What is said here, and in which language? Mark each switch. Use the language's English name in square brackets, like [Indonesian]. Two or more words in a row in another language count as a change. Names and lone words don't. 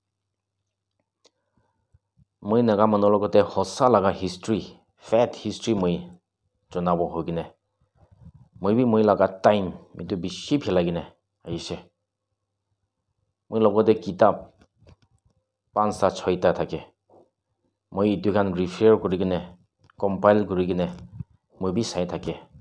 [Naga Pidgin] moi naga manologote hosa laga history [English] fact history [Naga Pidgin] moi jonabo hogine moi bi moi laga time mitu bishi philagine aise moi logote kitab 5 6 ta thake moi itu kan refer kurigine compile kurigine moi bi sai thake